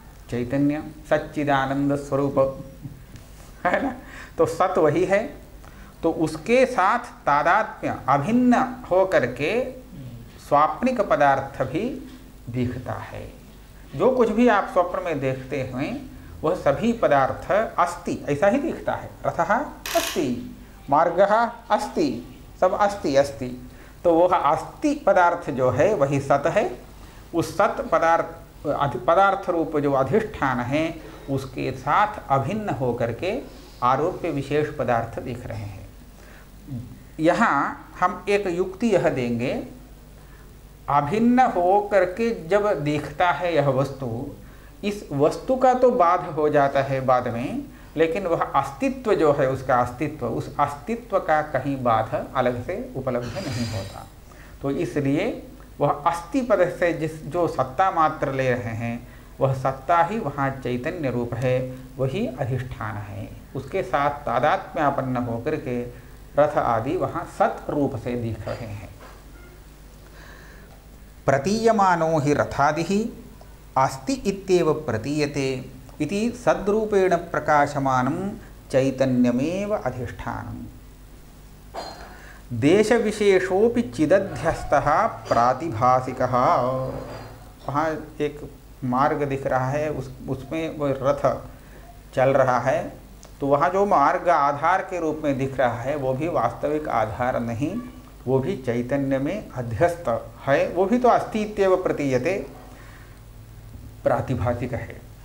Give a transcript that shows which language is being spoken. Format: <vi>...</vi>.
<hi>चैतन्य, सच्चिदानंद स्वरूप है ना। तो सत वही है। तो उसके साथ तादात्म्य अभिन्न हो करके स्वाप्निक पदार्थ भी दिखता है। जो कुछ भी आप स्वप्न में देखते हैं वह सभी पदार्थ अस्ति ऐसा ही दिखता है।</hi> <sa>रथः अस्ति, मार्गः अस्ति, सब अस्ति अस्ति।</sa> <hi>तो वह अस्ति पदार्थ जो है वही सत है। उस सत पदार्थ रूप जो अधिष्ठान है उसके साथ अभिन्न होकर के आरोप्य विशेष पदार्थ दिख रहे हैं। यहाँ हम एक युक्ति यह देंगे, अभिन्न हो करके जब देखता है यह वस्तु, इस वस्तु का तो बाध हो जाता है बाद में, लेकिन वह अस्तित्व जो है उसका अस्तित्व, उस अस्तित्व का कहीं बाध अलग से उपलब्ध नहीं होता। तो इसलिए वह अस्ति पद से जो सत्ता मात्र ले रहे हैं वह सत्ता ही वहाँ चैतन्य रूप है, वही अधिष्ठान है। उसके साथ तादात्म्यापन्न होकर के रथ आदि वहाँ सत रूप से दिख रहे हैं।</hi> <sa>प्रतीयमानो हि रथादिः अस्ति इत्येव प्रतीयते इति सद्रूपेण प्रकाशमानं चैतन्यमेव अधिष्ठानम्। देश विशेषोपि चिदध्यस्तः प्रातिभासिकः।</sa> <hi>वहाँ एक मार्ग दिख रहा है, उसमें वो रथ चल रहा है। तो वहाँ जो मार्ग आधार के रूप में दिख रहा है वो भी वास्तविक आधार नहीं, वो भी चैतन्य में अध्यस्त है, वो भी तो</hi> <sa>अस्ति इत्येव प्रतीयते,</sa> <hi>प्रातिभासिक है।</hi>